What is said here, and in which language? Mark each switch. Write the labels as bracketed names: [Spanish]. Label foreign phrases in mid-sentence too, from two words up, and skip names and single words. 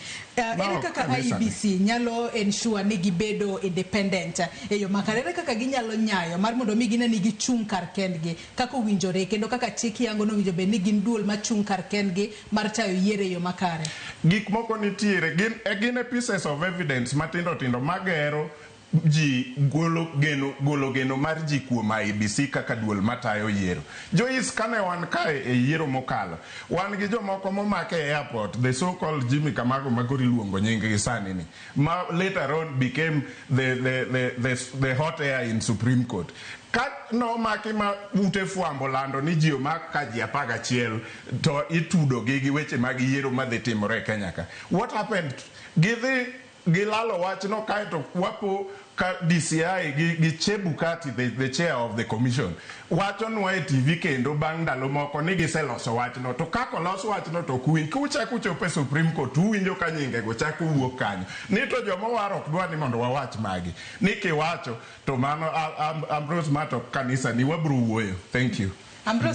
[Luo (Kenya and Tanzania)] Ere kaka IEBC nyalo ensure ni gibedo independent e yo makare, ere kaka ginyalo nyayo mar mondo mi gine ni gichung' kar kendgi kaka winjore kendo kaka chik yango no winjo bende ni gin duol machung' kar kendgi mar tayo yiero e yo makare. Gik moko nitiere gin [English] pieces of evidence [Luo (Kenya and Tanzania)] matindo tindo magero ji golo geno mar ji kuom IEBC kaka duol matayo yiero. Jois kane wan kae e yiero mokalo, wan gi jomoko momake e airport, [English] the so called [Luo (Kenya and Tanzania)] Jimmy Kamago magori luongo nying gi sani ni, ma [English] later on became the hot air in Supreme Court. [Luo (Kenya and Tanzania)] Ka no maki ma ute fuambo lando ni ji omak ka ji 11 to itudo gi weche mag yiero madhi timore Kenya ka. [English] What happened? [Luo (Kenya and Tanzania)] Gilalo wach no kaito wapo ka DCI gi Chebukati, [English] the chair of the commission, [Luo (Kenya and Tanzania)] wacho nwa e TV kendo bang' ndalo moko ni giseloso wach no, to kako loso wach no to kuchako chope Supreme Court uwinjo ka nyinge go chako wuok kanyo ni to joma warok dwa ni mondo wawach magi ni kiwacho to mano Ambrose Mato kanisa ni wabro wuoyo. [English] Thank you.